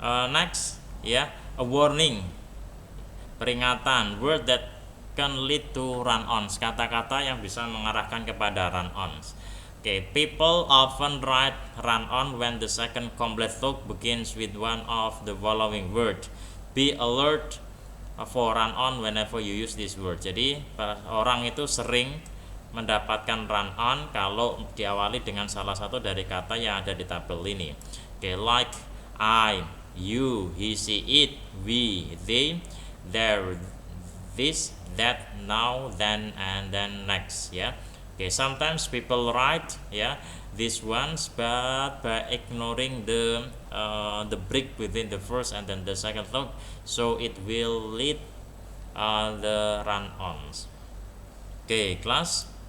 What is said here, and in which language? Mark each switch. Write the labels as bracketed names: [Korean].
[English] Next, yeah, a warning, peringatan, word that can lead to run-ons, [Indonesian] kata-kata yang bisa mengarahkan kepada run-ons. [English] Okay, people often write run-on when the second complete hook begins with one of the following word. Be alert for run-on whenever you use this word. [Indonesian] Jadi orang itu sering mendapatkan run-on kalau diawali dengan salah satu dari kata yang ada di tabel ini. [English] Okay, like I, you, he, she, it, we, they, there, this, that, now, then, and then next, yeah. Okay, sometimes people write, yeah, these ones, but by ignoring the break within the first and then the second hook, so it will lead the run-ons. Okay, class.